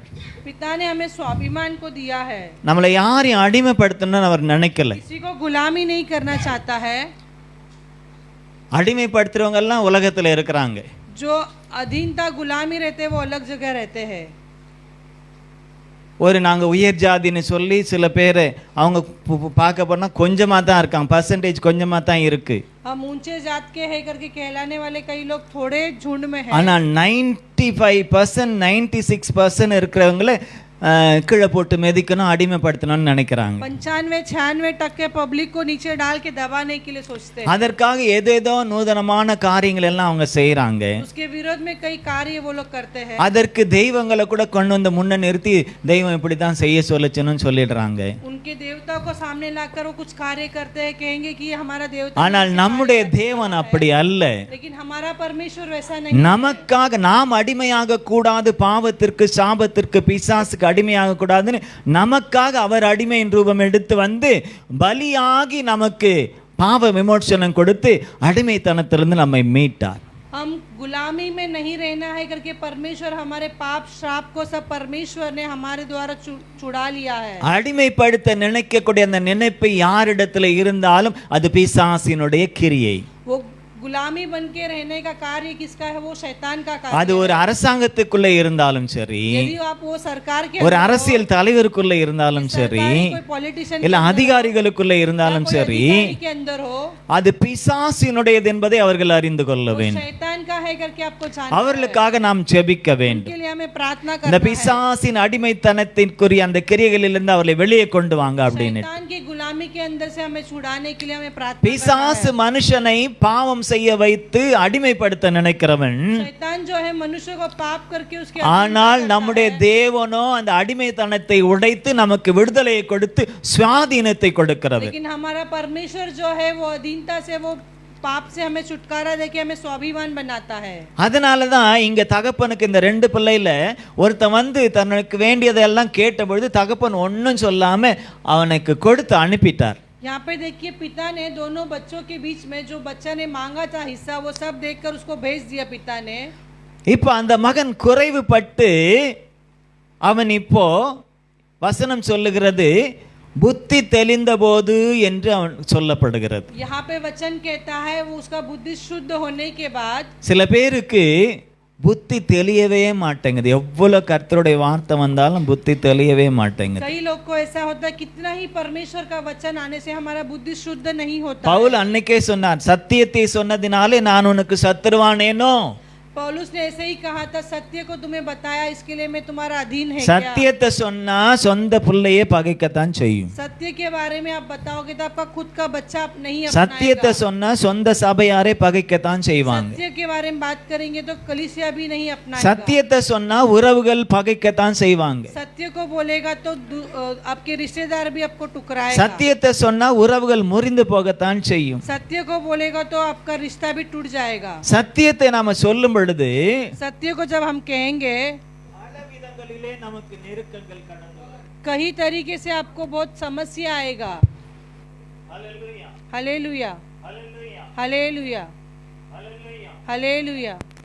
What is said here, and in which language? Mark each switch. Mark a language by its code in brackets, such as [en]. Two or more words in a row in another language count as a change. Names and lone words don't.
[hi] पिता ने हमें स्वाभिमान को दिया है। [ta] நம்மளை யாரையும் அடிமைப்படுத்தணும்னு அவர் நினைக்கல. [hi] किसी को गुलामी नहीं करना चाहता है। [ta] அடிமைப்படுத்துறவங்க எல்லாம் உலகத்துல இருக்கிறாங்க. [hi] जो अधीनता गुलामी रहते हैं वो अलग जगह रहते हैं। [ta] ஒரு நாங்க உயர் ஜாதின்னு சொல்லி சில பேர் அவங்க பார்க்க போனா கொஞ்சமா தான் இருக்காங்க, பர்சன்டேஜ் கொஞ்சமா தான் இருக்கு. [hi] हम ऊंचे जात के है करके कहलाने वाले कई लोग थोड़े झुंड में हैं। [ta] ஆனா 95% 96% இருக்கிறவங்கள கீழே போட்டு மிதிக்கணும், அடிமைப்படுத்தணும்னு நினைக்கிறாங்க. [hi] 95-96% पब्लिक को नीचे डाल के दबाने के लिए सोचते हैं। [ta] அதற்காக ஏதேதோ நூதனமான காரியங்கள் எல்லாம் அவங்க செய்யறாங்க. [hi] उसके विरोध में कई कार्य वो लोग करते हैं। [ta] அதற்கு தெய்வங்களை கூட கொண்டு வந்து முன்ன நிறுத்தி தெய்வம் இப்படி தான் செய்ய சொல்லுச்சுன்னு சொல்லிடுறாங்க. [hi] उनके देवता को सामने लाकर वो कुछ कार्य करते हैं, कहेंगे कि ये हमारा देवता। [ta] ஆனால் நம்முடைய தேவன் அப்படி அல்ல. [hi] लेकिन हमारा परमेश्वर वैसा नहीं। [ta] நமக்காக நாம் அடிமையாக கூடாது, பாவத்திற்கு சாபத்திற்கு பிசாசுக்கு அடிமையாக கூடாதுன்னு நமக்காக அவர் அடிமையின் ரூபம் எடுத்து வந்து பலியாகி நமக்கு பாவ விமோசனம் கொடுத்து அடிமைத்தனத்திலிருந்து நம்மை மீட்டார். [hi] हम गुलामी में नहीं रहना है करके परमेश्वर हमारे पाप श्राप को सब परमेश्वर ने हमारे द्वारा छुड़ा लिया है। [ta] அடிமைப்படுத்த நினைக்கக்கூடிய அந்த நினைப்பு யாரிடத்துல இருந்தாலும் அது பிசாசினுடைய கிரியை. [hi] वो गुलामी बन के रहने का कार्य किसका है? वो शैतान का कार्य। [ta] அது ஒரு அரசாங்கத்துக்குள்ள இருந்தாலும் சரி, [hi] यदि आप वो सरकार के [ta] ஒரு அரசியல் தலைவருக்குள்ள இருந்தாலும் சரி, [hi] कोई पॉलिटिशियन [ta] இல்ல அதிகாரிகளுக்குள்ள இருந்தாலும் சரி, [hi] के अंदर हो, [ta] அது பிசாசினுடையது என்பதை அவர்கள் அறிந்து கொள்ள வேண்டும். [hi] शैतान का है करके आपको जानना है। [ta] அவர்களுக்காக நாம் ஜெபிக்க வேண்டும். [hi] के लिए हमें प्रार्थना [ta] இந்த [hi] करना है। [ta] பிசாசின் அடிமைத்தனத்திற்குரிய அந்த கிரியைகளிலிருந்து அவர்களை வெளியே கொண்டு வாங்க அப்படின்னு. [hi] शैतान की गुलामी के अंदर से हमें छुड़ाने के लिए हमें प्रार्थना करना [ta] பிசாசு மனுஷனை பாவம் செய்ய வைத்து அடிமைப்படுத்த நினைக்கிறவன், [hi] शैतान जो है मनुष्य को पाप करके उसके [ta] ஆனால் நம்முடைய தேவனோ அந்த அடிமைத்தனத்தை உடைத்து நமக்கு விடுதலையை கொடுத்து சுவாதீனத்தை கொடுக்கிறவர். [hi] लेकिन हमारा परमेश्वर जो है वो अधीनता से वो पाप से हमें छुटकारा देके हमें स्वाभिमान बनाता है। [ta] அதனாலதான் இங்க தகப்பனுக்கு இந்த 2 பிள்ளையில ஒருத்தன் வந்து தனக்கு வேண்டியதெல்லாம் கேட்டபொழுது தகப்பன் ஒன்னும் சொல்லாம அவனுக்கு கொடுத்து அனுப்பிட்டார். [hi] यहाँ पे देखिए पिता ने दोनों बच्चों के बीच में जो बच्चा ने मांगा था हिस्सा वो सब देखकर उसको भेज दिया पिता ने। [ta] இப்போ அந்த மகன் குறைவுபட்டு அவன் இப்போ வசனம் சொல்லுகிறது புத்தி தெளிந்த போது என்று அவன் சொல்லப்படுகிறது. [hi] यहाँ पे वचन कहता है वो उसका बुद्धि शुद्ध होने के बाद। [ta] சில பேருக்கு புத்தி தெளியவே மாட்டேங்குது, எவ்வளவு கர்த்தருடைய வார்த்தை வந்தாலும் புத்தி தெளியவே மாட்டேங்குது. [hi] कई लोग को ऐसा होता है कितना ही परमेश्वर का वचन आने से हमारा बुद्धि शुद्ध नहीं होता। [ta] பவுல் அன்னைக்கே சொன்னார், சத்தியத்தை சொன்னதினாலே நான் உனக்கு சத்துருவானேனோ. [hi] पौलुस ने ऐसे ही कहा था, सत्य को तुम्हें बताया इसके लिए मैं तुम्हारा अधीन है क्या? [ta] சத்தியத்தை சொன்னா சொந்த பிள்ளையே பகைக்கத்தான் செய்யும். [hi] सत्य के बारे में आप बताओगे तो आपका खुद का बच्चा आप नहीं [ta] சத்தியத்தை [hi] अपनाएगा। [ta] சொன்னா சொந்த சபையாரே பகைக்கத்தான் செய்வாங்க. [hi] सत्य के बारे में बात करेंगे तो कलीसिया भी नहीं अपनाएगा। [ta] சத்தியத்தை சொன்னா உறவுகள் பகைக்கத்தான் செய்வாங்க. [hi] सत्य को बोलेगा तो आपके रिश्तेदार भी आपको टुकराएगा। [ta] சத்தியத்தை சொன்னா உறவுகள் முறிந்து போகத்தான் செய்யும். [hi] सत्य को बोलेगा तो आपका रिश्ता भी टूट जाएगा। [ta] சத்தியத்தை நாம சொல்லும் பொழுது [hi] सत्य को जब हम कहेंगे कई तरीके से आपको बहुत समस्या आएगा। हालेलुया, हालेलुया, हालेलुया।